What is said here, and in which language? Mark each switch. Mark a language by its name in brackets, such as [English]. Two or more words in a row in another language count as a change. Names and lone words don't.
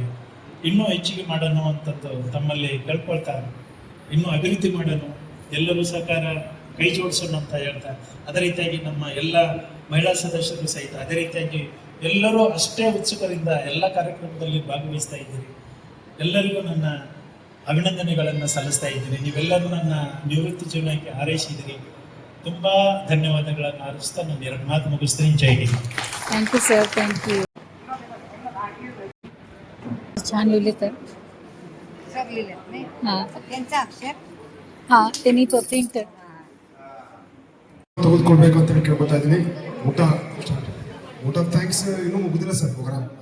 [Kannada] ಇನ್ನೂ ಹೆಚ್ಚಿಗೆ ಮಾಡೋಣ ಅಂತಂದು ತಮ್ಮಲ್ಲಿ ಕೇಳ್ಕೊಳ್ತಾ, ಇನ್ನೂ ಅಭಿವೃದ್ಧಿ ಮಾಡೋಣ, ಎಲ್ಲರೂ ಸಹಕಾರ ಕೈ ಜೋಡಿಸೋಣ ಅಂತ ಹೇಳ್ತಾ, ಅದೇ ರೀತಿಯಾಗಿ ನಮ್ಮ ಎಲ್ಲ ಮಹಿಳಾ ಸದಸ್ಯರು ಸಹಿತ ಅದೇ ರೀತಿಯಾಗಿ ಎಲ್ಲರೂ ಅಷ್ಟೇ ಉತ್ಸುಕರಿಂದ ಎಲ್ಲ ಕಾರ್ಯಕ್ರಮದಲ್ಲಿ ಭಾಗವಹಿಸ್ತಾ ಇದ್ದೀರಿ. ಎಲ್ಲರಿಗೂ ನನ್ನ ಅಭಿನಂದನೆಗಳನ್ನು ಸಲ್ಲಿಸ್ತಾ ಇದ್ದೀನಿ. ನೀವೆಲ್ಲರೂ ನನ್ನ ನಿವೃತ್ತಿ ಜೀವನಕ್ಕೆ ಹಾರೈಸಿದಿರಿ. ತುಂಬ ಧನ್ಯವಾದಗಳನ್ನು ಅರ್ಪಿಸ್ತಾ ನಾನು 2 ಮಾತು ಮುಗಿಸ್ತೀನಿ. ಜೈ ಹಿಂದ್. [English] Thank you sir, thank you. [Marathi] छान लिहिले तर. सर लिहिलेत नाही हां त्यांचा अक्षर हां त्यांनी तो प्रिंट [Kannada] ತೆಗೆದುಕೊಳ್ಬೇಕು ಅಂತ ಕೇಳ್ಕೊತಾ ಇದ್ದೀನಿ. ಊಟ ಥ್ಯಾಂಕ್ಸ್ ಇನ್ನೂ ಮುಗಿದಿಲ್ಲ ಸರ್ ಪ್ರೋಗ್ರಾಮ್.